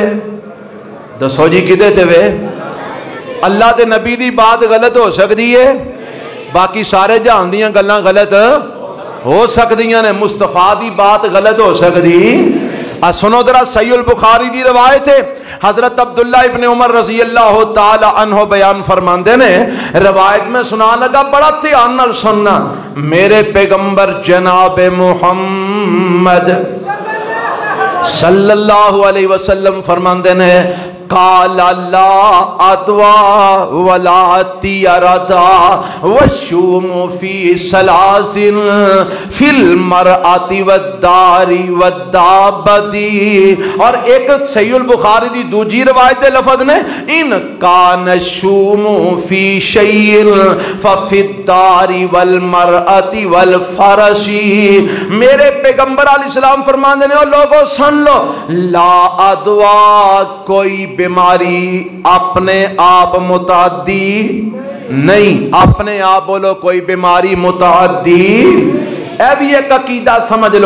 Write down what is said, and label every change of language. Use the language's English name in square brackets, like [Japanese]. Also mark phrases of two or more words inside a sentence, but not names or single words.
[Punjabi] دسو جی کیہدے تے وے اللہ دے نبی دی بات غلط ہو سکتی ہے باقی سارے جہان دیاں گلاں غلط ہو سکدیاں نے مصطفیٰ دی بات غلط ہو سکتی سنو ذرا صحیح البخاری دی روایت ہے حضرت عبداللہ ابن عمر [Arabic] رضي الله تعالى عنه [Punjabi] بیان فرماتے نے روایت میں سنا لگا بڑا دھیان نال سننا میرے پیغمبر جناب محمد [Arabic] صلى الله عليه وسلم [Punjabi] فرماتے نے [Arabic] قال لا عدوى ولا طيرة والشؤم في ثلاث في المرأة والدار [Punjabi] والدابة اور ایک صحیح البخاری دی دوجی روایت دے لفظ نے [Arabic] إن كان الشؤم في شيء ففي الدار والمرأة والفرس [Punjabi] میرے پیغمبر علیہ السلام فرماتے نے او لوگو سن لو [Arabic] لا عدوى [Punjabi] کوئی بیماری اپنے آپ متعدی نہیں اپنے آپ بولو کوئی بیماری متعدی یہ بھی ایک عقیدہ سمجھ لو.